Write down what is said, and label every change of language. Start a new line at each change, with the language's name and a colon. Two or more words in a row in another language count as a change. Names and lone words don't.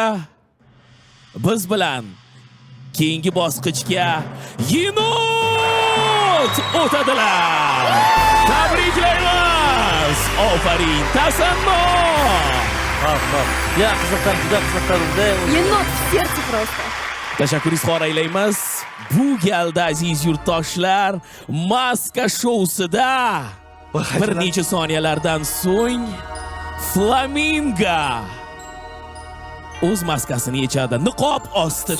Uzbek: Biz bilan keyingi bosqichga Yenot o'tadilar. Tabriklaymiz. Ofarin, tasanno. Ya, qiziqdim, juda qiziqdim.
Russian: Yenot в сердце просто.
Uzbek: Tashakkur izhor aylaymiz. Bu galda aziz yurtdoshlar, maska shousida bir necha soniyalardan so'ng Flamingo o'z maskasini yechadi. Niqob ostida